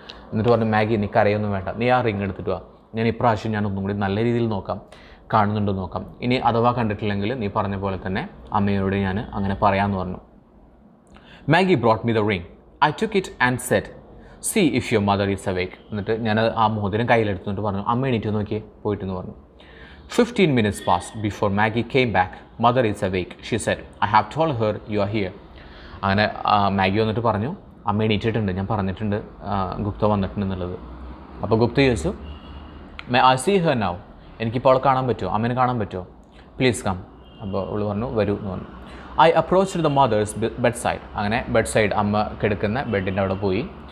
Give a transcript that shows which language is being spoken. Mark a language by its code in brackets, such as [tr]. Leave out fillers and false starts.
[ml] എന്നിട്ട് പറഞ്ഞു, മാഗി നീ കരയൊന്നും വേണ്ട, നീ ആ റിംഗ് എടുത്തിട്ട് വാ, ഞാൻ ഇപ്രാവശ്യം ഞാൻ ഒന്നും കൂടി നല്ല രീതിയിൽ നോക്കാം, കാണുന്നുണ്ടോ നോക്കാം. ഇനി അഥവാ കണ്ടിട്ടില്ലെങ്കിൽ നീ പറഞ്ഞ പോലെ തന്നെ അമ്മയോട് ഞാൻ അങ്ങനെ പറയാമെന്ന് പറഞ്ഞു. [en] Maggie brought me the ring. I took it and said, see if your mother is awake. [ml] എന്നിട്ട് ഞാൻ ആ മോതിരം കയ്യിലെടുത്തുകൊണ്ട് പറഞ്ഞു, അമ്മ എണീറ്റ് നോക്കിയേ പോയിട്ടെന്ന് പറഞ്ഞു. [en] 15 minutes passed before Maggie came back. Mother is awake, she said. I have told her you are here. [ml] അങ്ങനെ മാഗി വന്നിട്ട് പറഞ്ഞു, അമ്മ എണീറ്റിട്ടുണ്ട്, ഞാൻ പറഞ്ഞിട്ടുണ്ട് ഗുപ്ത വന്നിട്ടുണ്ടെന്നുള്ളത്. അപ്പോൾ ഗുപ്ത ചോദിച്ചു, [en] I see her now. [ml] എനിക്കിപ്പോൾ അവളെ കാണാൻ പറ്റുമോ, അമ്മേനെ കാണാൻ പറ്റുമോ? [en] Please come. [ml] അപ്പോൾ അവൾ പറഞ്ഞു, വരൂ എന്ന് പറഞ്ഞു. [en] I approached the mother's bedside. [ml] അങ്ങനെ ബെഡ്സൈഡ് അമ്മ കിടക്കുന്ന ബെഡിൻ്റെ അവിടെ പോയി.